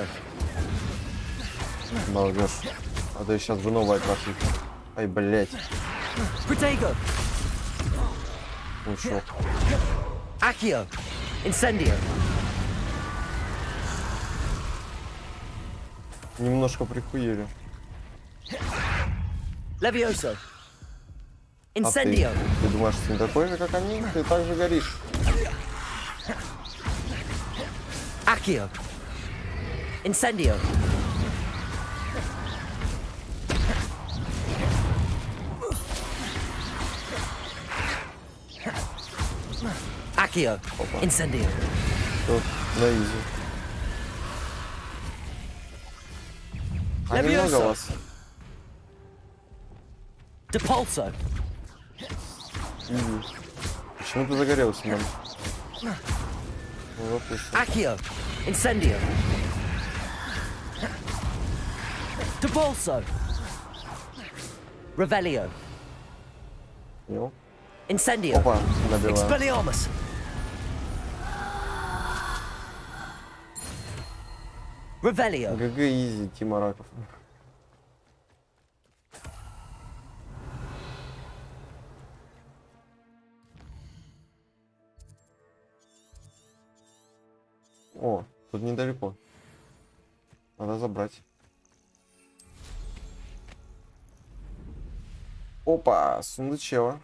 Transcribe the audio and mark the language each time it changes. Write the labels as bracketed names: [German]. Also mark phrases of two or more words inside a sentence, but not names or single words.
[Russian] молодежь. А то сейчас бы новая красить. Ай, блять. Protego. Ушел. Accio. Incendio. Немножко прихуели. Levioso. А Incendio. ты думаешь, ты не такой же, как они? Ты так же горишь. Accio. Incendio. Accio. Incendio. Все, на изи. А немного Levioso. вас. Depulso. Изи. Почему ты загорелся, мам? Ну, допустим. Accio. Incendio. Depulso. Revelio. Понял? Incendio. Опа, набиваю. Expelliarmus. Revelio. ГГ изи, Тима Раков. О, тут недалеко. Надо забрать. Опа, сундучево.